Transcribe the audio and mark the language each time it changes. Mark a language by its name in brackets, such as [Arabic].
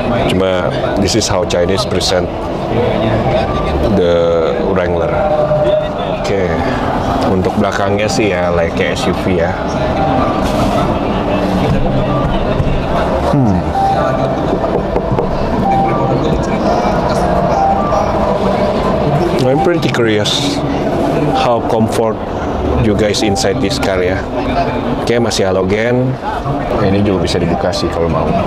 [English] Cuma this is how Chinese present the Wrangler. Oke. [Indonesian] Untuk belakangnya sih ya kayak SUV ya. [English] I'm pretty curious how comfort you guys inside this car ya. [Indonesian] Oke, masih halogen. Ini juga bisa dibuka sih kalau mau.